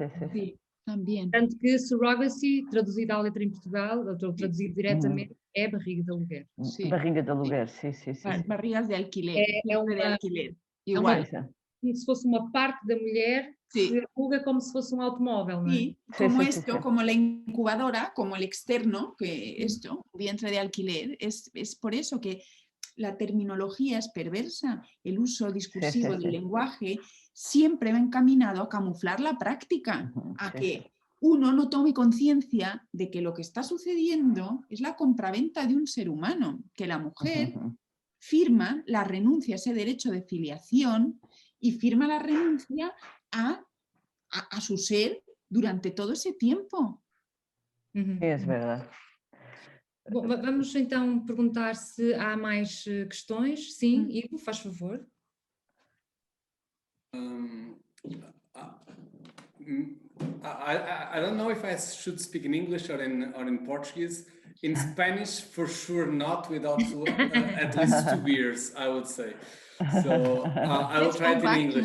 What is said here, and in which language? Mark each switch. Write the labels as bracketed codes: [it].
[es] Sí, también. [pt] Tanto que surrogacy, traduzido à letra em Portugal, ou traduzido diretamente, é barriga de aluguer. [es] Sí. [pt] Barriga de aluguer, sí. [es] Barrigas de alquiler. De alquiler. Igual. [pt] Como se fosse uma parte da mulher que se aluga como se fosse um automóvel, ¿no? [es] Sí, como esto, como la incubadora, como el externo, que esto, vientre de alquiler, es por eso que la terminología es perversa, el uso discursivo del lenguaje siempre va encaminado a camuflar la práctica, a que uno no tome conciencia de que lo que está sucediendo es la compraventa de un ser humano, que la mujer firma la renuncia a ese derecho de filiación y firma la renuncia a su ser durante todo ese tiempo. [pt] É verdade. Bom, vamos então perguntar se há mais questões. Sim, Ivo, faz favor. [en] I don't know if I should speak in English or in Portuguese. In Spanish, for sure not, without at least 2 beers, I would say. So I will try it in English.